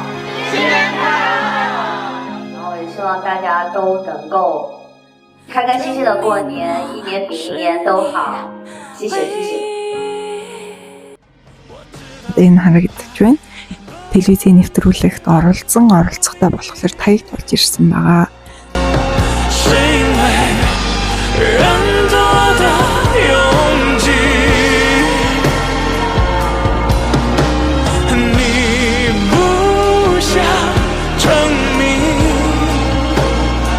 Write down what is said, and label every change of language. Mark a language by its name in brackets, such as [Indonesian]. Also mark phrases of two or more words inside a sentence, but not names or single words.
[Chinese] 新年快乐！然后也希望大家都能够开开心心的过年，一年比一年都好，谢谢谢谢。 [Mongolian] энэ харагдаж байна. Телевизийн нэвтрүүлэгт оролцохдоо болохоор таяг болж ирсэн байгаа. [Chinese] 是因为人多的拥挤，你不想证明